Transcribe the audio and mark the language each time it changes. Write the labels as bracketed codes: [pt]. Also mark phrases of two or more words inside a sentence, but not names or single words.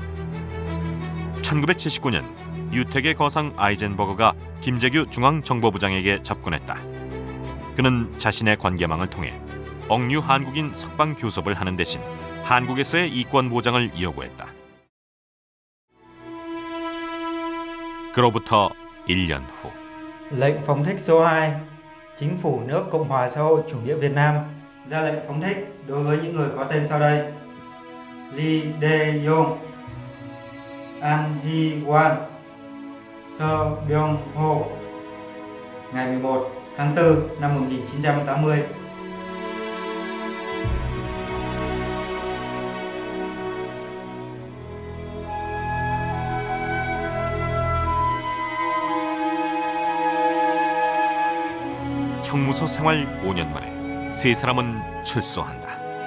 [ko] 1979년 유택의 거상 아이젠버거가 김재규 중앙정보부장에게 접근했다. 그는 자신의 관계망을 통해 억류 한국인 석방 교섭을 하는 대신 한국에서의 이권 보장을 요구했다. 그로부터 1년 후 [vi] Lệnh phóng thích số 2. Chính phủ nước Cộng hòa xã hội chủ nghĩa Việt Nam ra lệnh phóng thích đối với những người có tên sau đây: Lee Dae-yong, An Hee-won, Seo Byung-ho, ngày 11 tháng 4 năm 1980. [ko] 형무소 생활 5년 만에 세 사람은 출소한다.